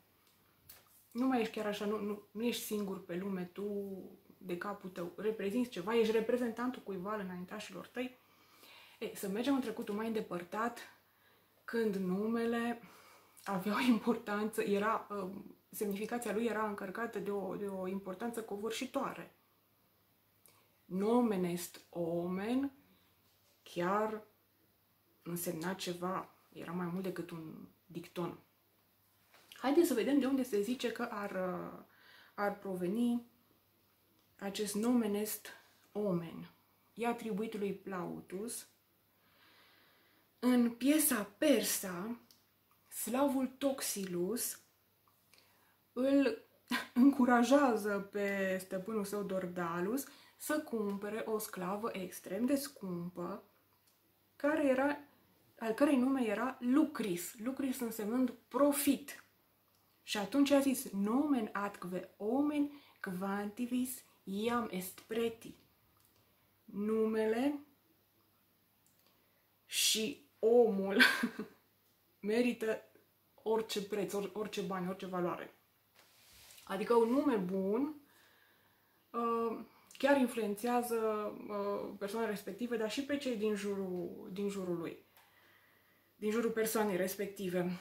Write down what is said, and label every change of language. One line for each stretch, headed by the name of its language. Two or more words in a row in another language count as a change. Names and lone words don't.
Romanian: Nu mai ești chiar așa, nu ești singur pe lume, tu de capul tău reprezinți ceva, ești reprezentantul cuiva al înaintașilor tăi. Să mergem în trecutul mai îndepărtat, când numele avea o importanță, semnificația lui era încărcată de o importanță covârșitoare.
Latin: Nomen est omen
Romanian: chiar însemna ceva, era mai mult decât un dicton. Haideți să vedem de unde se zice că ar proveni acest
Latin: nomen est omen.
Romanian: E atribuit lui Plautus. În piesa persa, slavul Toxilus îl încurajează pe stăpânul său Dordalus să cumpere o sclavă extrem de scumpă, al cărei nume era Lucris. Lucris însemnând profit. Și atunci a zis,
Latin: nomen atque omen quantivis Iam est preti.
Romanian: Numele și omul merită orice preț, orice bani, orice valoare. Adică un nume bun chiar influențează persoanele respective, dar și pe cei din jurul lui, din jurul persoanei respective.